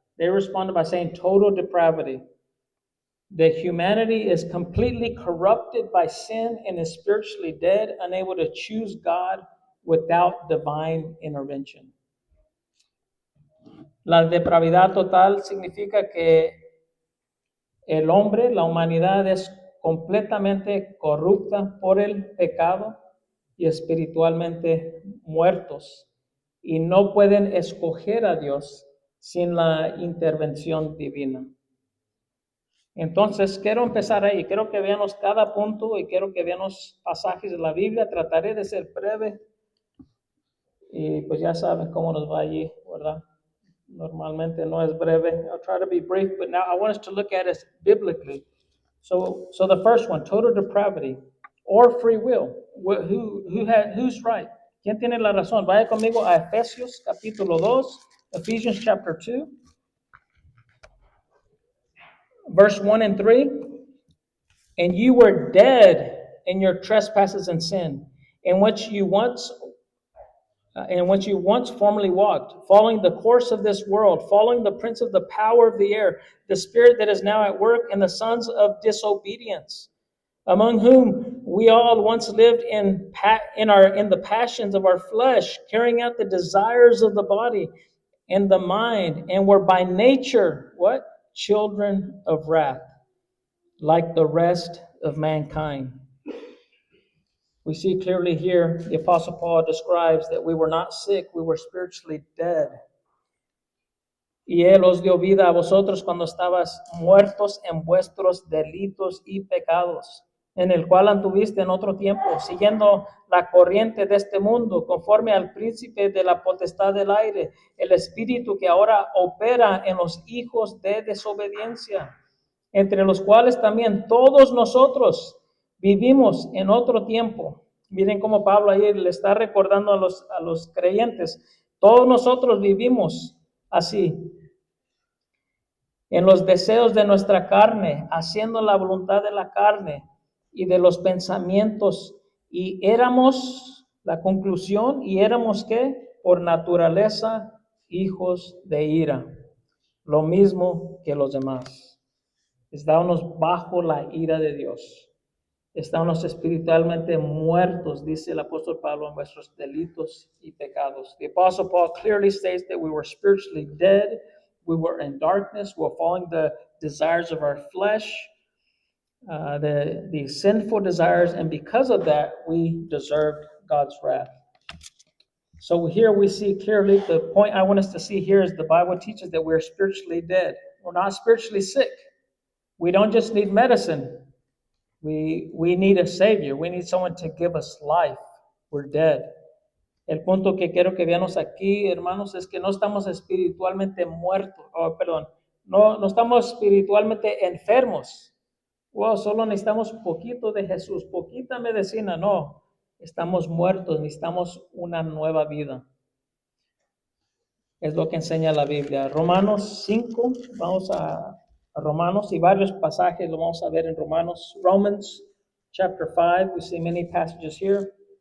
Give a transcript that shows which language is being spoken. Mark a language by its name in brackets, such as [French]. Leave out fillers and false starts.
[English] They responded by saying total depravity. That humanity is completely corrupted by sin and is spiritually dead, unable to choose God without divine intervention. [Spanish] La depravidad total significa que el hombre, la humanidad, es completamente corrupta por el pecado y espiritualmente muertos, y no pueden escoger a Dios sin la intervención divina. Entonces, quiero empezar ahí. Quiero que veamos cada punto y quiero que veamos pasajes de la Biblia. Trataré de ser breve y pues ya saben cómo nos va allí, ¿verdad? Normalmente no es breve. [English] I'll try to be brief, but now I want us to look at it biblically. So the first one, total depravity or free will. Who's right? [Spanish] ¿Quién tiene la razón? Vaya conmigo a Efesios capítulo 2, [English] Ephesians chapter 2. Verse 1 and 3, and you were dead in your trespasses and sin, in which you once formerly walked, following the course of this world, following the prince of the power of the air, the spirit that is now at work in the sons of disobedience, among whom we all once lived in the passions of our flesh, carrying out the desires of the body and the mind, and were by nature, what? Children of wrath, like the rest of mankind. We see clearly here, the Apostle Paul describes that we were not sick, we were spiritually dead. [Spanish] Y Él os dio vida a vosotros cuando estabas muertos en vuestros delitos y pecados, en el cual anduviste en otro tiempo, siguiendo la corriente de este mundo, conforme al príncipe de la potestad del aire, el espíritu que ahora opera en los hijos de desobediencia, entre los cuales también todos nosotros vivimos en otro tiempo. Miren cómo Pablo ahí le está recordando a los creyentes, todos nosotros vivimos así, en los deseos de nuestra carne, haciendo la voluntad de la carne y de los pensamientos, y éramos, la conclusión, y éramos ¿qué? Por naturaleza hijos de ira, lo mismo que los demás. Estábamos bajo la ira de Dios. Estábamos espiritualmente muertos, dice el apóstol Pablo, en nuestros delitos y pecados. [English] The apostle Paul clearly states that we were spiritually dead. We were in darkness. We were following the desires of our flesh, the sinful desires, and because of that, we deserved God's wrath. So here we see clearly, the point I want us to see here is the Bible teaches that we're spiritually dead. We're not spiritually sick. We don't just need medicine. We need a Savior. We need someone to give us life. We're dead. [Spanish] El punto que quiero que veamos aquí, hermanos, es que no estamos espiritualmente muertos, no estamos espiritualmente enfermos. Wow, solo necesitamos poquito de Jesús, poquita medicina, no. Estamos muertos, necesitamos una nueva vida. Es lo que enseña la Biblia. Romanos 5, vamos a Romanos y varios pasajes lo vamos a ver en Romanos. [English] Romans chapter 5, we see many passages here.